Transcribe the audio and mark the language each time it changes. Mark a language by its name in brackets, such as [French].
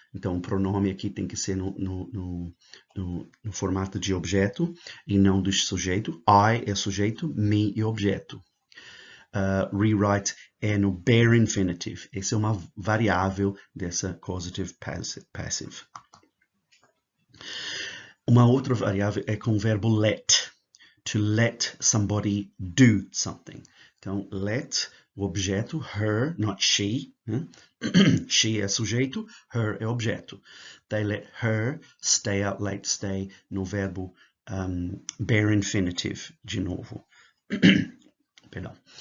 [Portuguese] Então, o pronome aqui tem que ser no formato de objeto e não do sujeito. I é sujeito, me é objeto. Rewrite é no bare infinitive. Essa é uma variável dessa causative passive. Uma outra variável é com o verbo let. [English] To let somebody do something. [Portuguese] Então, let, o objeto, her, [English] not she. [Portuguese] Né? She é sujeito, her é objeto. [English] They let her stay out late, [Portuguese] stay, no verbo bare infinitive, de novo. perdão.